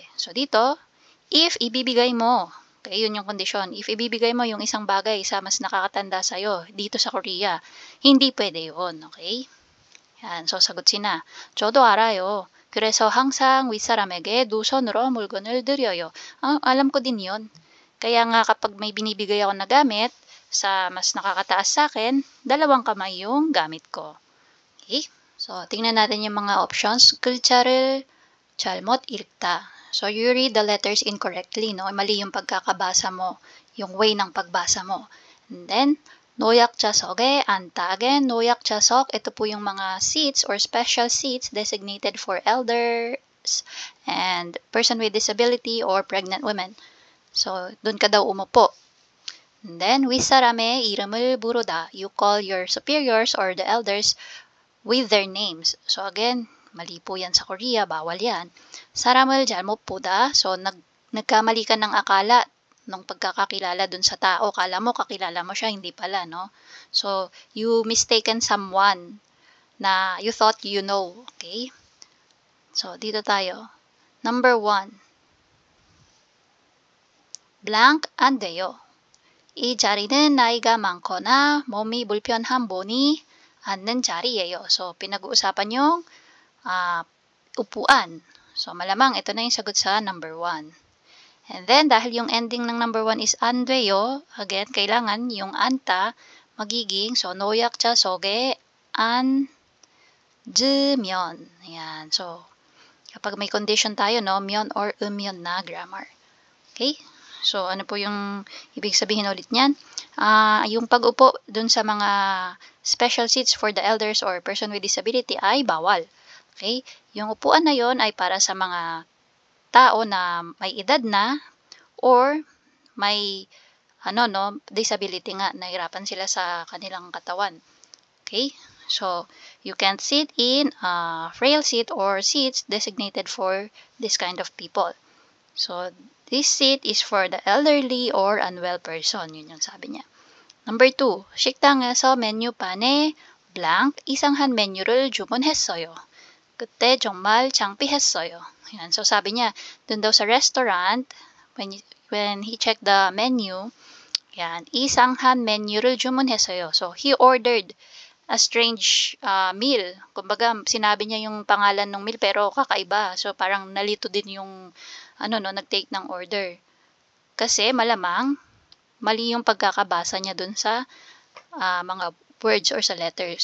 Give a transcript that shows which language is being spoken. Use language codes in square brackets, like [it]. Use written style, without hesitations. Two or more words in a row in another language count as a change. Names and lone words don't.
[tl] So, dito, if ibibigay mo, okay, yun yung condition. If ibibigay mo yung isang bagay sa mas nakakatanda sa'yo dito sa Korea, hindi pwede yun, okay? Yan, so sagot sina. [ko] 저도 알아요. 그래서 항상 윗사람에게 두 손으로 물건을 드려요. [tl] Alam ko din yun. Kaya nga kapag may binibigay ako na gamit, sa mas nakakataas sa akin, dalawang kamay yung gamit ko. Okay? So, tingnan natin yung mga options. [ko] 글자를 잘못 읽다. [en] So, you read the letters incorrectly, no? [tl] Mali yung pagkakabasa mo, yung way ng pagbasa mo. [en] And then, [ko] 노약자석에 앉다. Again, 노약자석, [tl] ito po yung mga [en] seats or special seats designated for elders and person with disability or pregnant women. [tl] So, dun ka daw umupo. [en] And then, [ko] 윗사람의 이름을 부르다. [en] You call your superiors or the elders with their names. So again, [tl] mali po yan sa Korea, bawal yan. [ko] 사람을 잘못 보다. [tl] So nagkamali ka ng akala nung pagkakakilala dun sa tao. Kala mo kakilala mo siya, hindi pala, no? [en] So you mistaken someone na you thought you know. [tl] Okay? So dito tayo. Number 1. [ko] blank 안 돼요. 이 자리는 나이가 많거나 몸이 불편한 분이 앉는 자리예요. [tl] So, pinag-uusapan yung upuan. So, malamang ito na yung sagot sa number 1. And then, dahil yung ending ng number 1 is [ko] 안 돼요, [tl] again, kailangan yung anta magiging, so, [ko] 노약자석에 앉으면. [tl] Ayan. So, kapag may condition tayo, no, 면 or 음면 na grammar. Okay? So, ano po yung ibig sabihin ulit niyan? Yung pag-upo dun sa mga [en] special seats for the elders or person with disability [tl] ay bawal. Okay? Yung upuan na yon ay para sa mga tao na may edad na or may disability nga, nahirapan sila sa kanilang katawan. Okay? [en] So, you can't sit in a frail seat or seats designated for this kind of people. So, this seat is for the elderly or unwell person. [tl] Yun yung sabi niya. Number 2. [ko] 식당에서 메뉴판에 blank 이상한 메뉴를 주문했어요. 그때 정말 창피했어요. [tl] Yan. So, sabi niya, dun daw sa restaurant, [en] when he checked the menu, [tl] yan, [ko] 이상한 메뉴를 주문했어요. [en] So, he ordered a strange meal. [tl] Kumbaga, sinabi niya yung pangalan ng meal pero kakaiba. So, parang nalito din yung nag-take ng order. Kasi malamang mali yung pagkakabasa niya dun sa mga words or sa letters.